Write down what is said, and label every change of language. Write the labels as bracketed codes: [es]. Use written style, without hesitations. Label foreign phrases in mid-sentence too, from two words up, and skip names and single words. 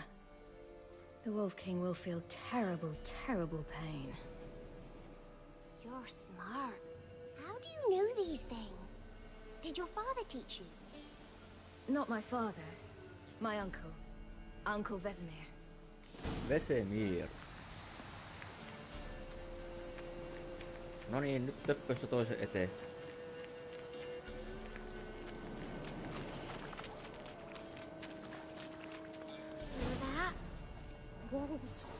[en] The Wolf King will feel terrible, terrible pain. You're smart. How do you know these things? Did your father teach you? Not my father. My uncle. Uncle Vesemir. Vesemir. [fi] No niin, nyt töppöstä toisen eteen. [en] That? Wolves.